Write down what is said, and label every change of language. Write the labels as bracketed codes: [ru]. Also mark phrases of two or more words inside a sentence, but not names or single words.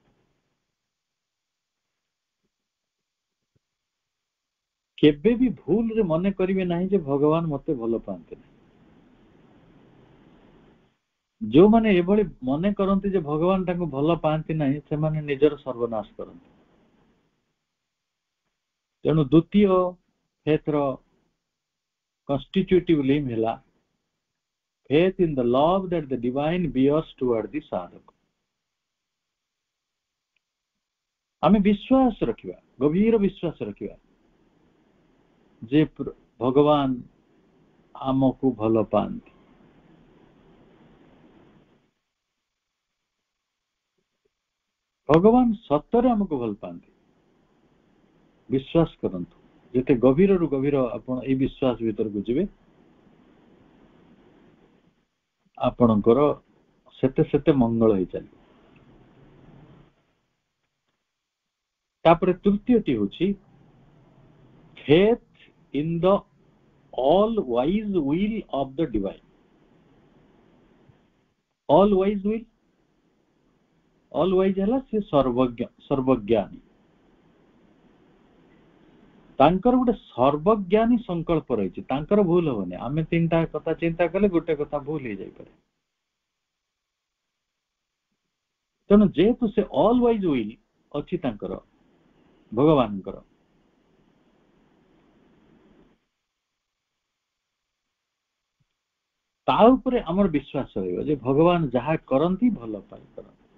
[or] କେବେ ବି ଭୁଲରେ ମନେ କରିବେ ନାହିଁ ଯେ ଭଗବାନ ମତେ ଭଲ ପାଆନ୍ତି ନାହିଁ। ଯୋଉମାନେ ଏଭଳି ମନେ କରନ୍ତି ଯେ ଭଗବାନ ତାଙ୍କୁ ଭଲ ପାଆନ୍ତି ନାହିଁ, ସେମାନେ ନିଜର ସର୍ବନାଶ କରନ୍ତି। ତେଣୁ ଦ୍ୱିତୀୟ ଫେଥର [en] constitutive limb ହେଲା faith in the love that the divine bears toward the sadhaka। [or] ଆମେ ବିଶ୍ୱାସ ରଖିବା, ଗଭୀର ବିଶ୍ୱାସ ରଖିବା ଯେ ଭଗବାନ ଆମକୁ ଭଲ ପାଆନ୍ତି। ଭଗବାନ ସତରେ ଆମକୁ ଭଲ ପାଆନ୍ତି, ବିଶ୍ୱାସ କରନ୍ତୁ। ଯେତେ ଗଭୀରରୁ ଗଭୀର ଆପଣ ଏଇ ବିଶ୍ୱାସ ଭିତରକୁ ଯିବେ, ଆପଣଙ୍କର ସେତେ ସେତେ ମଙ୍ଗଳ ହେଇ ଚାଲିବ। ତାପରେ ତୃତୀୟଟି ହେଉଛି [en] faith in the all wise will of the divine। all wise will, all wise [or] ହେଲା ସେ ସର୍ବଜ୍ଞାନୀ, ତାଙ୍କର ଗୋଟେ ସର୍ବଜ୍ଞାନୀ ସଂକଳ୍ପ ରହିଛି, ତାଙ୍କର ଭୁଲ ହବନି। ଆମେ 3ଟା କଥା ଚିନ୍ତା କଲେ ଗୋଟେ କଥା ଭୁଲ ହେଇଯାଇପାରେ। ତେଣୁ ଯେହେତୁ ସେ [en] all wise will [or] ଅଛି ତାଙ୍କର, ଭଗବାନଙ୍କର, ତା ଉପରେ ଆମର ବିଶ୍ୱାସ ରହିବ ଯେ ଭଗବାନ ଯାହା କରନ୍ତି ଭଲ ପାଇଁ କରନ୍ତି।